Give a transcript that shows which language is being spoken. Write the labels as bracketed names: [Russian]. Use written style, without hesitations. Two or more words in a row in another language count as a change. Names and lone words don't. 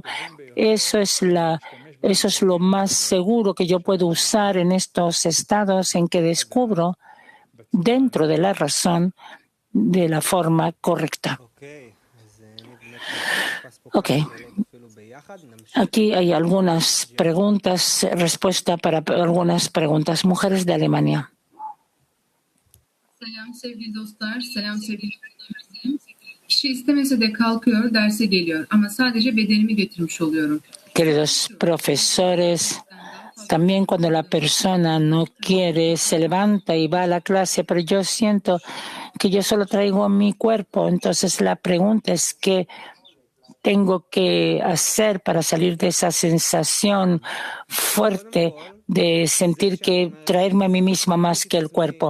[Spanish] Eso es lo más seguro que yo puedo usar en estos estados en que descubro dentro de la razón de la forma correcta. Ok. Aquí hay algunas preguntas, respuesta para algunas preguntas. Mujeres de Alemania. [Turkish] Selam sevgili dostlar, selam sevgili öğrencilerim. Kişi istemese de kalkıyor, derse geliyor ama sadece bedenimi getirmiş oluyorum. [Spanish] Queridos profesores, también cuando la persona no quiere, se levanta y va a la clase, pero yo siento que yo solo traigo mi cuerpo. Entonces la pregunta es qué tengo que hacer para salir de esa sensación fuerte de sentir que traerme a mí misma más que el cuerpo.